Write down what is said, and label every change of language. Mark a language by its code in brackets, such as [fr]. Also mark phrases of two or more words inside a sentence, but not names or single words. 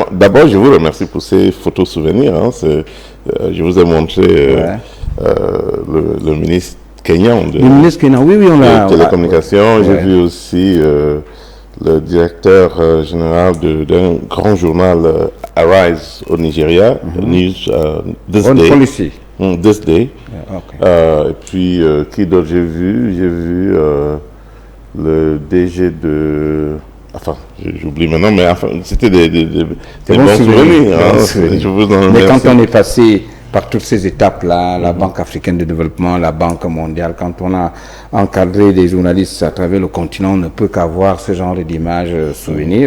[fr] D'abord, je vous remercie pour ces photos souvenirs. Hein. Je vous ai montré le ministre Kenyan le ministre Kenyan, oui, on l'a. De télécommunications. J'ai vu aussi le directeur général d'un grand journal Arise au Nigeria, News This Day. Policy. This Day. Okay. Et puis, qui d'autre j'ai vu? J'ai vu le DG de... Enfin, j'oublie maintenant, mais enfin, c'était des bons souvenirs. Hein, mais quand on est passé par toutes ces étapes-là, la Banque africaine de développement, la Banque mondiale, quand on a encadré des journalistes à travers le continent, on ne peut qu'avoir ce genre d'images souvenirs.